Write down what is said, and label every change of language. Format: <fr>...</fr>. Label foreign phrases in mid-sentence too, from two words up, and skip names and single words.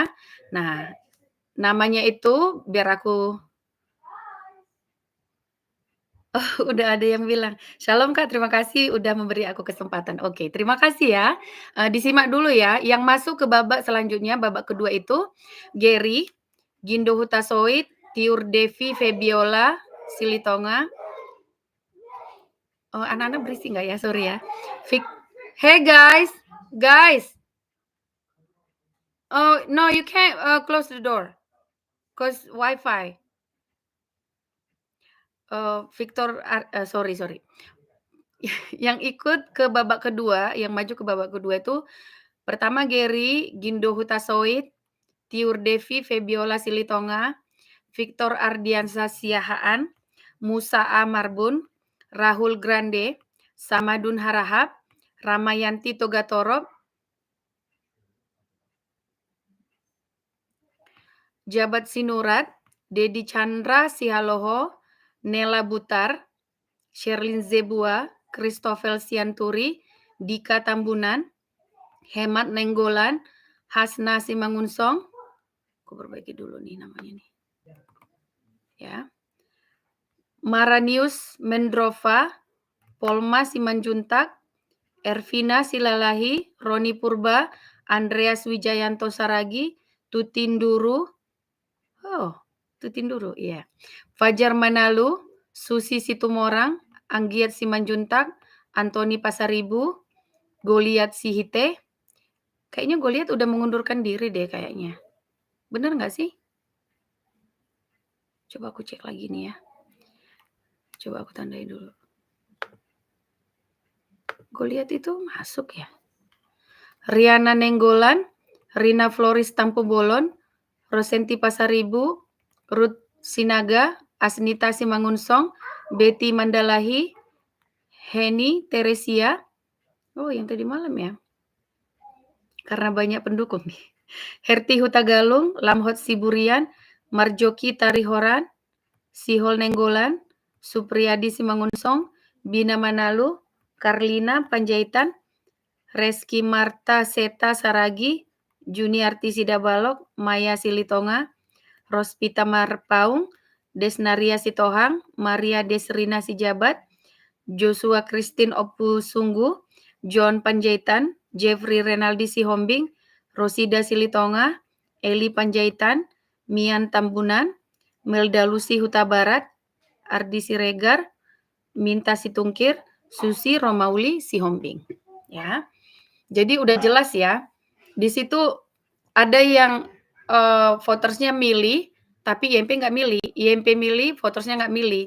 <id>Nah, namanya itu biar aku udah ada yang bilang, "Shalom Kak, terima kasih udah memberi aku kesempatan." Oke, terima kasih ya. Disimak dulu ya, yang masuk ke babak selanjutnya, babak kedua itu Gary, Gindo Hutasoit, Tiur Devi Febiola Silitonga. Oh, anak-anak berisik nggak ya? Sorry ya.</id> <en>Hey guys, guys. Oh no, you can't close the door, cause Wi-Fi. Sorry sorry.</en> <id>Yang ikut ke babak kedua, yang maju ke babak kedua itu pertama Gary, Gindo Hutasoit, Tiur Devi Febiola Silitonga, Victor Ardiansah Siahaan, Musa A. Marbun, Rahul Grande, Samadun Harahap, Ramayanti Togatorob, Jabat Sinurat, Dedi Chandra Sihaloho, Nela Butar, Sherlyn Zebua, Christopher Sianturi, Dika Tambunan, Hemat Nenggolan, Hasna Simangunsong. Aku perbaiki dulu nih namanya nih. Ya. Maranius Mendrova, Polma Simanjuntak, Ervina Silalahi, Roni Purba, Andreas Wijayanto Saragi, Tutinduru. Oh, Tutinduru, iya. Fajar Manalu, Susi Situmorang, Anggiat Simanjuntak, Antoni Pasaribu, Goliat Sihite. Kayaknya Goliat udah mengundurkan diri deh kayaknya. Bener nggak sih? Coba aku cek lagi nih ya. Coba aku tandai dulu. Goliat itu masuk ya? Riana Nenggolan, Rina Floris Tampubolon, Rosenti Pasaribu, Ruth Sinaga, Asnita Simangunsong, Betty Mandalahi, Heni Teresia. Oh, yang tadi malam ya? Karena banyak pendukung nih. Herti Hutagalung, Lamhot Siburian, Marjoki Tarihoran, Sihol Nenggolan, Supriyadi Simangunsong, Bina Manalu, Karlina Panjaitan, Reski Marta Seta Saragi, Juniarti Sidabalok, Maya Silitonga, Rospita Marpaung, Desnaria Sitohang, Maria Desrina Sijabat, Joshua Christine Opusunggu, John Panjaitan, Jeffrey Renaldi Sihombing, Rosida Silitonga, Eli Panjaitan, Mian Tambunan, Melda Lucy Huta Barat, Ardi Siregar, Minta Situngkir, Susi Romauli Sihombing. Ya. Jadi udah jelas ya. Di situ ada yang votersnya milih, tapi YMP nggak milih. YMP milih, votersnya nggak milih.</id>